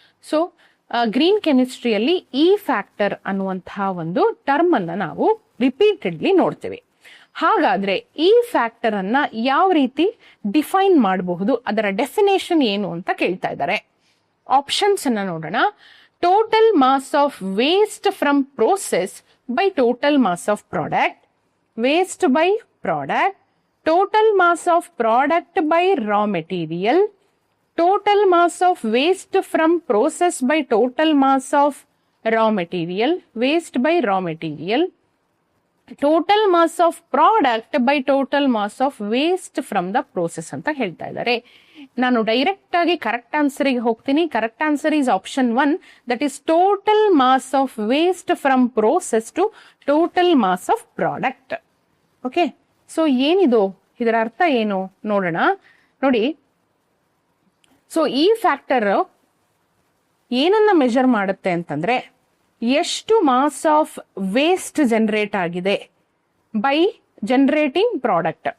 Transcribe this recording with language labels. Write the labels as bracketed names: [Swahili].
[Kannada] So, green ಕೆಮಿಸ್ಟ್ರಿಯಲ್ಲಿ E factor ಅನ್ನುವಂತಹ ಒಂದು term ಅನ್ನು ನಾವು ರಿಪೀಟೆಡ್ಲಿ ನೋಡ್ತೇವೆ. ಹಾಗಾದ್ರೆ ಈ ಫ್ಯಾಕ್ಟರ್ ಅನ್ನ ಯಾವ ರೀತಿ ಡಿಫೈನ್ ಮಾಡಬಹುದು, ಅದರ ಡೆಫಿನೇಷನ್ ಏನು ಅಂತ ಕೇಳ್ತಾ ಇದ್ದಾರೆ. ಆಪ್ಷನ್ಸ್ ಅನ್ನ ನೋಡೋಣ. [English] total mass of waste from process by total mass of product, waste by product, total mass of product by raw material, total mass of waste from process by total mass of raw material, waste by raw material, total mass of product by total mass of waste from the process [Kannada] ಅಂತ ಹೇಳ್ತಾ ಇದ್ದಾರೆ. ನಾನು direct ಆಗಿ correct ಆನ್ಸರಿಗೆ ಹೋಗ್ತೀನಿ. [English] Correct answer is option 1, that is total mass of waste from process to total mass of product. [Kannada] Okay, so ಏನಿದು, ಇದರ ಅರ್ಥ ಏನು ನೋಡೋಣ. ನೋಡಿ, ಸೊ ಈ ಫ್ಯಾಕ್ಟರ್ ಏನನ್ನ ಮೆಜರ್ ಮಾಡುತ್ತೆ ಅಂತಂದ್ರೆ ಎಷ್ಟು ಮಾಸ್ ಆಫ್ ವೇಸ್ಟ್ ಜನರೇಟ್ ಆಗಿದೆ [English] By generating product.